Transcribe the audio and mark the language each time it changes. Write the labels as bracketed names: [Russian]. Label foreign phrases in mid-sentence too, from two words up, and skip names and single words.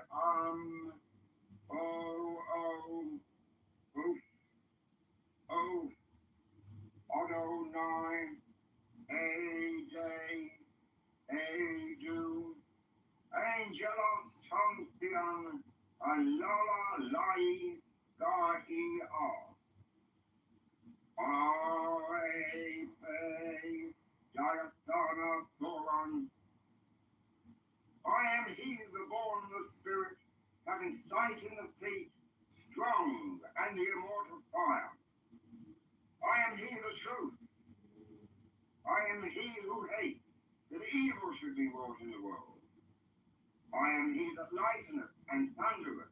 [English] O-O, Oof, O, Adonai, A-Day, A-Do, Angelos, Tompion, Alala, Lai, God-E-R, R-A-P, Diathana, Thoron. I am he, the born of the Spirit, having sight in the feet, strong, and the immortal fire. I am he, the truth. I am he who hates that evil should be wrought in the world. I am he that lighteneth and thundereth.